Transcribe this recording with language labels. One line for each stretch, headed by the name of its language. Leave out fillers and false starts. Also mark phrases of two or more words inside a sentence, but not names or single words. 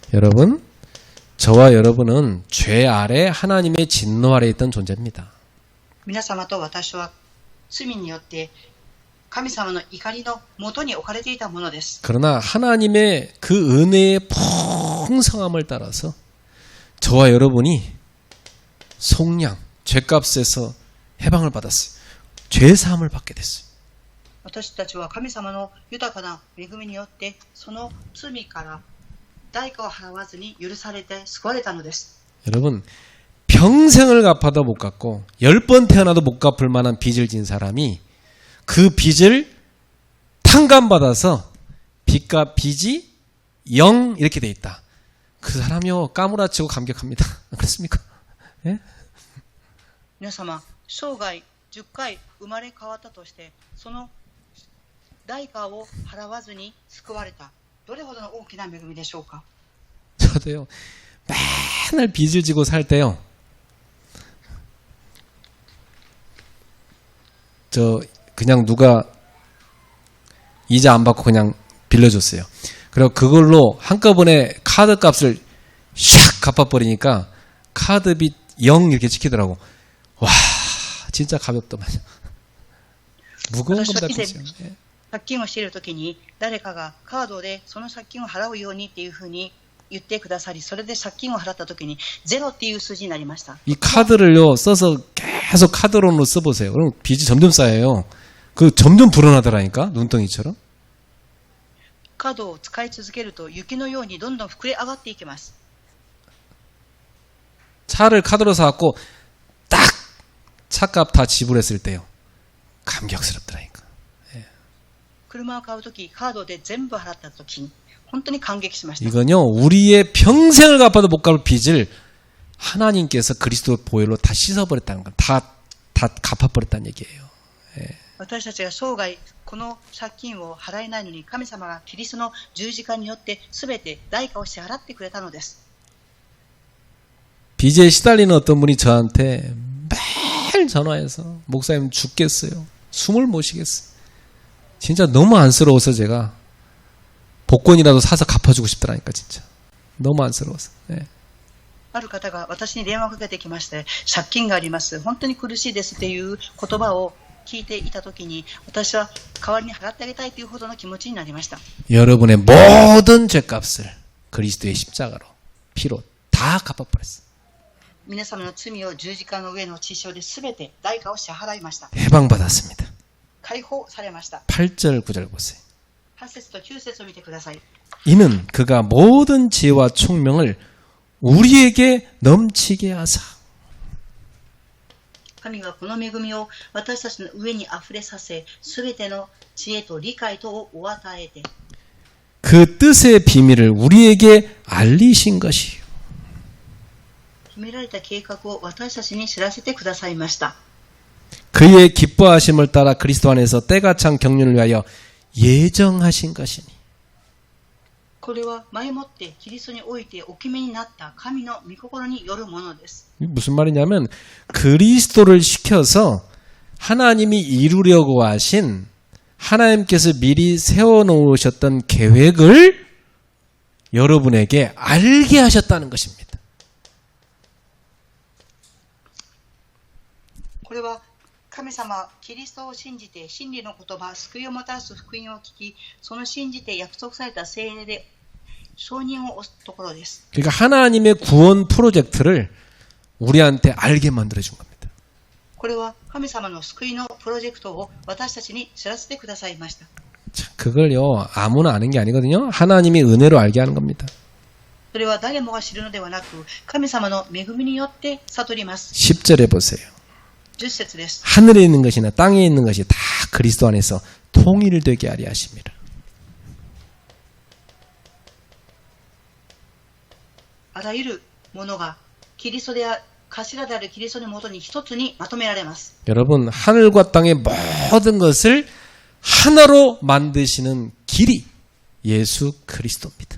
Korean: 여러분, 저와 여러분은 죄 아래 하나님의 진노 아래 있던 존재입니다.
Japanese: 皆様と私は罪によって神様の怒りの元に置かれていたものです。
Korean: 그러나 하나님의 그 은혜의 풍성함을 따라서 저와 여러분이 속량, 죄값에서 해방을 받았어요. 죄사함을 받게 됐어요.
Japanese: 私たちは神様の豊かな恵みによってその罪から代価を払わずに許されて救われたのです。
Korean: 여러분, 평생을 갚아도 못 갚고 10번 태어나도 못 갚을 만한 빚을 진 사람이 그 빚을 탕감받아서 빚이 0 이렇게 돼 있다. 그 사람이요 까무라치고 감격합니다. 그렇습니까? 예?
Japanese: 皆様、生涯10回生まれ変わったとしてその代価を払わずに救われた。どれほどの大きな恵みでしょうか。
Korean: 저도요 맨날 빚을 지고 살 때요 그냥 누가 이자 안 받고 그냥 빌려줬어요. 그리고 그걸로 한꺼번에 카드 값을 샥 갚아버리니까 카드빚 0 이렇게 찍히더라고. 와 진짜 가볍더만. 무거운 겁니다. 빚이요.
Japanese: 借金をしているときに誰かがカードでその借金を払うようにっていうふうに言ってくださり、それで借金を払ったときにゼロっていう数字になりました。
Korean: 이 카드를요 써서 계속 카드론으로 써보세요. 그럼 빚이 점점 쌓여요. 그 점점 불어나더라니까 눈덩이처럼.
Japanese: カードを使い続けると雪のようにどんどん膨れ上がっていきます。
Korean: 차를 카드로 사갖고 딱 차값 다 지불했을 때요 감격스럽더라니까.
Japanese: 車を買うときカードで全部払ったときに本当に感激しました。
Korean: 이건요 우리의 평생을 갚아도 못 갚을 빚을 하나님께서 그리스도 보혈로 다 씻어버렸다는 거, 다 갚아버렸다는 얘기예요.
Japanese: 私たちが生涯この借金を払えないのに神様がキリストの十字架によって全て代価を支払ってくれたのです。
Korean: 빚에 시달리는 어떤 분이 저한테 매일 전화해서 목사님 죽겠어요. 숨을 못 쉬겠어요. 진짜 너무 안쓰러워서 제가 복권이라도 사서 갚아주고 싶더라니까 진짜. 너무 안쓰러워서. 네.
Japanese: ある方が私に電話をかけてきまして、借金があります、本当に苦しいですっていう言葉を聞いていたときに、私は代わりに払ってあげたいというほどの気持ちになりました。
Korean: 여러분의 모든 죄값을 그리스도의 십자가로 피로 다 갚아버렸어요.
Japanese: 皆様の罪を十字架の上の血潮で全て代価を支払いました。
Korean: 해방받았습니다.
Japanese: 解放されました。
Korean: 8절 9절 보세요.
Japanese: 8 節と9節を見てください。
Korean: 이는 그가 모든 지혜와 총명을 우리에게 넘치게 하사.
Japanese: 神がこの恵みを私たちの上にあふれさせ、すべての知恵と理解とをお与えて。
Korean: 그 뜻의 비밀을 우리에게 알리신 것이요.
Japanese: 決められた計画を私たちに知らせてくださいました。
Korean: 그의 기뻐하심을 따라 그리스도 안에서 때가 찬 경륜을 위하여 예정하신 것이니.
Japanese: これは前もってキリストにおいてお決めになった神の御心によるものです。
Korean: 무슨 말이냐면 그리스도를 시켜서 하나님이 이루려고 하신 하나님께서 미리 세워놓으셨던 계획을 여러분에게 알게 하셨다는 것입니다.
Japanese: これは神様、キリストを信じて真理の言葉、救いをもたらす福音を聞き、その信じて約束された聖霊で承認を押すところです。
Korean: 그러니까 하나님의 구원 프로젝트를 우리한테 알게 만들어준 겁니다.
Japanese: これは神様の救いのプロジェクトを私たちに知らせてくださいました。
Korean: 자, 그걸요 아무나 아는 게 아니거든요. 하나님이 은혜로 알게 하는 겁니다.
Japanese: それは誰もが知るのではなく、神様の恵みによって悟ります。
Korean: 10절에 보세요.
Japanese: 10 節です。
Korean: 하늘에 있는 것이나 땅에 있는 것이 다 그리스도 안에서 통일되게 하려 하십니다.
Japanese: あらゆるものがキリストで頭であるキリストのもとに一つにまとめられます。
Korean: 여러분 하늘과 땅의 모든 것을 하나로 만드시는 길이 예수 그리스도입니다.